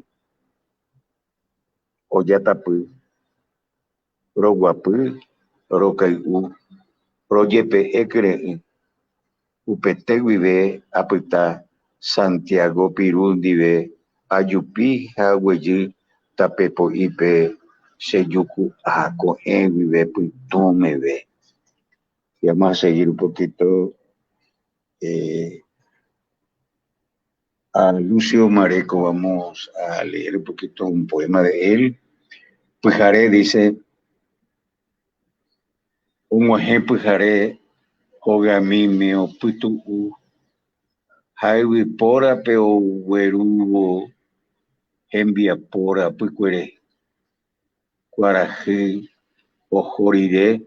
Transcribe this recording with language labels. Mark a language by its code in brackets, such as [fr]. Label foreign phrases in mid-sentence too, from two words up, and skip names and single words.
[gn] ojatapy roguapy rokay'u rojepe'e kyre'ỹ upete guive apyta Santiago Piru ndive ajupi ha aguejy tapepo'ípe chejuku'a ko'ẽ guive pytũmeve. [es] Y vamos a seguir un poquito a Lucio Mareco, vamos a leer un poquito un poema de él. Pyhare dice: [gn] og̃uahẽ pyhare hogamíme opytu'u ha yvypórape oguerúvo hembiapóra pykuere kuarahy oho rire